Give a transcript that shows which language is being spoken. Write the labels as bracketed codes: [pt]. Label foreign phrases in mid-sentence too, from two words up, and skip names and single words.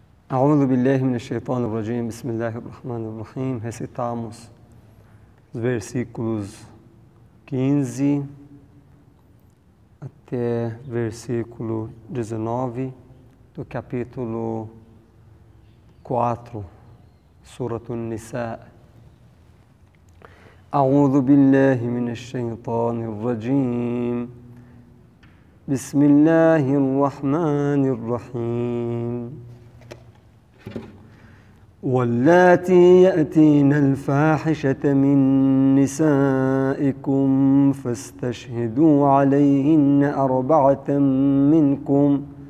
[ar] أعوذ بالله من الشيطان الرجيم، بسم الله الرحمن الرحيم. [pt] Recitamos os versículos 15 até versículo 19 do capítulo 4, Surat An-Nisa. [ar] أعوذ بالله من الشيطان الرجيم، بسم الله الرحمن الرحيم. واللاتي يأتين الفاحشة من نسائكم فاستشهدوا عليهن أربعة منكم